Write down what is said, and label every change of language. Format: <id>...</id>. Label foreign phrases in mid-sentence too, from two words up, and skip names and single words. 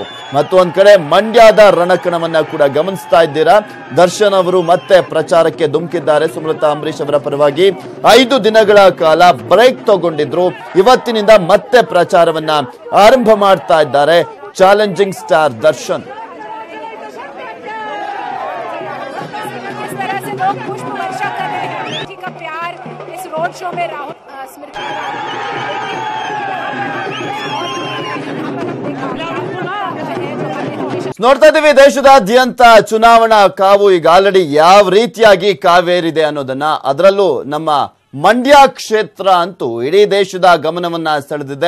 <kn>ಮತ್ತು ಒಂದ್ ಕಡೆ ಮಂಡ್ಯದ ರಣಕಣವನ್ನ ಕೂಡ ಗಮನಿಸ್ತಾ ಇದ್ದೀರಾ. ದರ್ಶನ್ ಅವರು ಮತ್ತೆ ಪ್ರಚಾರಕ್ಕೆ ಧುಮುಕಿದ್ದಾರೆ. ಸುಮಲತಾ ಅಂಬರೀಶ್ ಅವರ ಪರವಾಗಿ 5 ದಿನಗಳ ಕಾಲ ಬ್ರೇಕ್ ತಗೊಂಡಿದ್ರು. ಇವತ್ತಿನಿಂದ ಮತ್ತೆ ಪ್ರಚಾರವನ್ನ ಆರಂಭ ಮಾಡ್ತಾ ಇದ್ದಾರೆ ಚಾಲೆಂಜಿಂಗ್ ಸ್ಟಾರ್ ದರ್ಶನ್.</kn> <hi>लोग पुष्प वर्षा कर रहे हैं अमेठी का प्यार इस रोड शो में राहुल स्मृति</hi> <kn>ನೋಡ್ತಾ ಇದ್ದೀವಿ ದೇಶದಾದ್ಯಂತ ಚುನಾವಣಾ ಕಾವು ಈಗ ಆಲ್ರೆಡಿ ಯಾವ ರೀತಿಯಾಗಿ ಕಾವೇರಿದೆ ಅನ್ನೋದನ್ನ. ಅದರಲ್ಲೂ ನಮ್ಮ ಮಂಡ್ಯ ಕ್ಷೇತ್ರ ಅಂತೂ ಇಡೀ ದೇಶದ ಗಮನವನ್ನ ಸೆಳೆದಿದೆ.</kn>